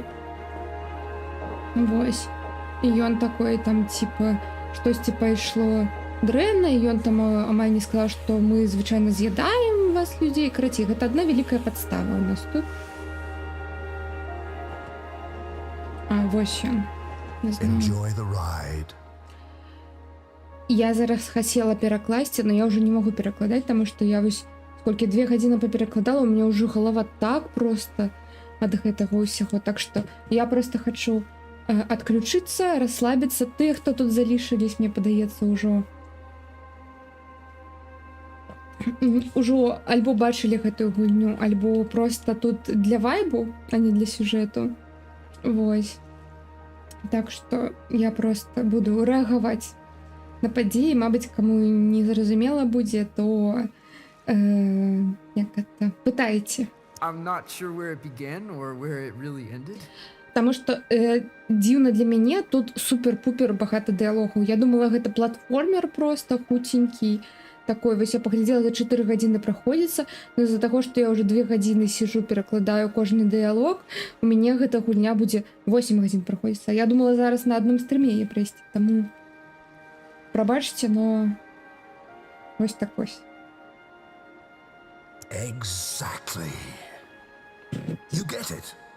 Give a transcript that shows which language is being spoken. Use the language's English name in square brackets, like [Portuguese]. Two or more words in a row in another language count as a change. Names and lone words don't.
[Belarusian] Вось. І ён такой там типа штосьці пайшло дрэнна, і ён там амаль не сказаў, што мы звычайна з'ядаем вас, людзей. Карацей, гэта адна вялікая падстава ў нас тут. Вось ён. [English] Enjoy the ride. [Belarusian] Я зараз хацела перакласці, но я ўжо не могу перакладаць, таму што я вось сколькі 2 гадзіны паперакладала, у мяне ўжо галава так проста ад гэтага ўсяго. Так што я проста хачу адключыцца, расслабіцца. Тыя, хто тут залішылись, мне падаецца, ўжо альбо бачылі гэтую гульню, альбо проста тут для вайбу, а не для сюжэту. Вось. Так што я проста буду рэагаваць на падзеі. Мабыць, каму не зразумела будзе, то як гэта, пытайце. [English] I'm not sure where it began or where it really ended. [Belarusian] Таму што дзіўна для мяне, тут супер-пупер багата дыялогаў. Я думала, гэта платформер проста хуценькі такой. Вось я паглядзела, за 4 гадзіны праходзіцца, но з-за таго, што я ўжо 2 гадзіны сижу, перакладаю кожны дыялог, у мяне гэта гульня будзе 8 гадзін праходзіцца. Я думала зараз на адным стрыме яе прайсці, таму прабачце, но вось так вось. [English] Exactly. You get it.